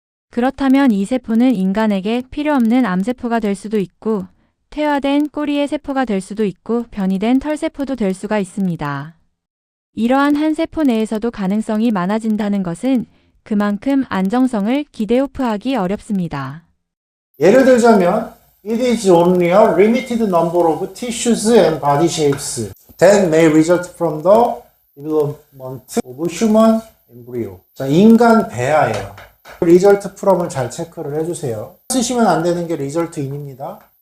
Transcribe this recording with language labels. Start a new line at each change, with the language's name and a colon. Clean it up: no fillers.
Korean: 그렇다면 이 세포는 인간에게 필요 없는 암세포가 될 수도 있고 퇴화된 꼬리의 세포가 될 수도 있고 변이된 털세포도 될 수가 있습니다. 이러한 한 세포 내에서도 가능성이 많아진다는 것은 그만큼 안정성을 기대오프하기 어렵습니다. 예를 들자면
English: It is only a limited number of tissues and body shapes that may result from the development of human embryo.
Korean: 자, 인간 배아예요. result from을 잘 체크를 해주세요. 쓰시면 안 되는 게 result in입니다.